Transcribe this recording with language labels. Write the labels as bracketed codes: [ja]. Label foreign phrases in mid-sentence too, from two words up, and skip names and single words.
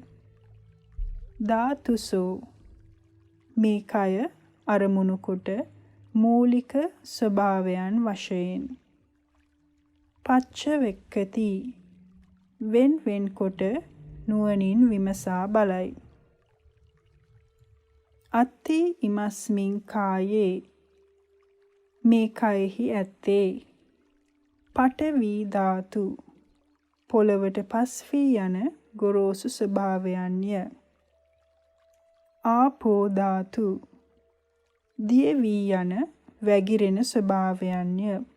[si] ධාතුසෝ මේ කය අරමුණු කොට මූලික ස්වභාවයන් වශයෙන්. [pi] පච්ච වෙක්කති [si] වෙන් වෙන් කොට නුවණින් විමසා බලයි. [pi] අත්ති ඉමස්මින් කායේ [si] මේ කයෙහි ඇත්තේ. පඨවි ධාතු පොළවට පස් වී යන ගොරෝසු ස්වභාවයන්ය. ආපෝ ධාතු දිය වී යන වැగిරෙන ස්වභාවයන්ය.